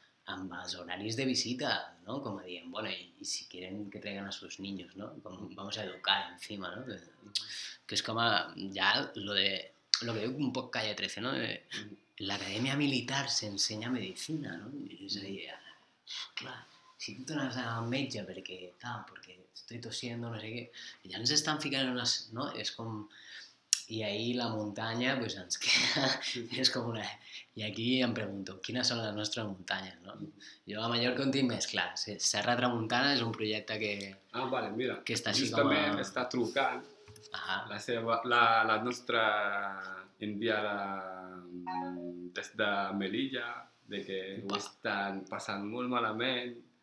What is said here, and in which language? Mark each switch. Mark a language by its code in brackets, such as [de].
[ca] Amb els horaris de visita, ¿no? [es] Como dicen, bueno, y si quieren que traigan a sus niños, ¿no? Como vamos a educar encima, ¿no? Que es como ya lo que digo un poco calle 13, ¿no? La academia militar se enseña medicina, ¿no? Y es ahí, claro, si tú te vas a metge porque tal, porque estoy tosiendo, no sé qué, ya nos están ficando en unas, ¿no? Es como... [ca] I ahir la muntanya, pues, ens queda, és com una... I aquí em pregunto, quines són les nostres muntanyes, no? Jo a Mallorca en tinc més clar. Serra Tramuntana és un projecte que... Ah, vale, mira, que està justament com a... està trucant la seva, la nostra enviada des de Melilla, de que ho estan passant molt malament.